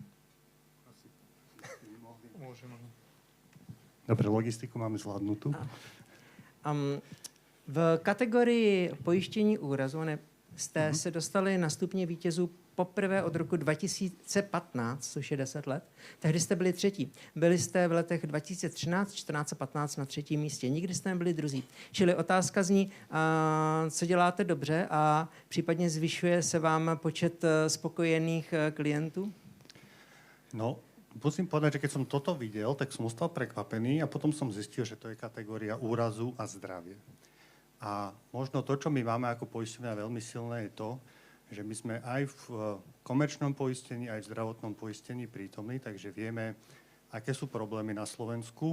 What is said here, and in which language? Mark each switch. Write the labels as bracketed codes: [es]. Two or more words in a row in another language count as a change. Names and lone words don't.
[sk] Dobre, logistiku máme zvládnutú. [cs] V kategorii pojištění úrazu jste se dostali na stupně vítězů poprvé od roku 2015, což je 10 let. Tehdy jste byli třetí. Byli jste v letech 2013, 14 a 15 na třetím místě. Nikdy jste nebyli druzí. Čili otázka zní, co děláte dobře a případně zvyšuje se vám počet spokojených klientů? [sk] No, musím povedať, že keď som toto videl, tak som ostal prekvapený a potom som zistil, že to je kategória úrazu a zdravie. A možno to, čo my máme ako poistenia veľmi silné, je to, že my sme aj v komerčnom poistení, aj v zdravotnom poistení prítomní, takže vieme, aké sú problémy na Slovensku.